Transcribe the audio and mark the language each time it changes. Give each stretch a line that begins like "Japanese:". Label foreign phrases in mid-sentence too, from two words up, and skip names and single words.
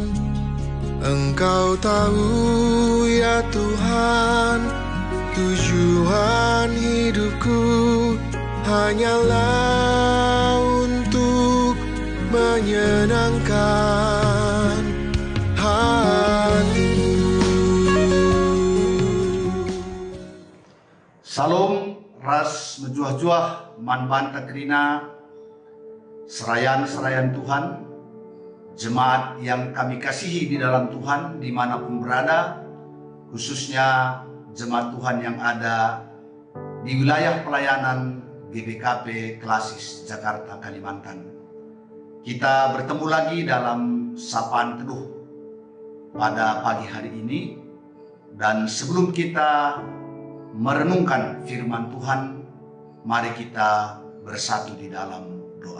Indonesian: Engkau tahu ya Tuhan, tujuan hidupku hanyalah untuk menyenangkan hati-Mu.
Batak Karo: Salam ras menjuah-juah man-man takrina serayan Tuhan,
Indonesian: jemaat yang kami kasihi di dalam Tuhan dimanapun berada, khususnya jemaat Tuhan yang ada di wilayah pelayanan GBKP Klasis Jakarta, Kalimantan. Kita bertemu lagi dalam sapaan teduh pada pagi hari ini, dan sebelum kita merenungkan firman Tuhan, mari kita bersatu di dalam doa.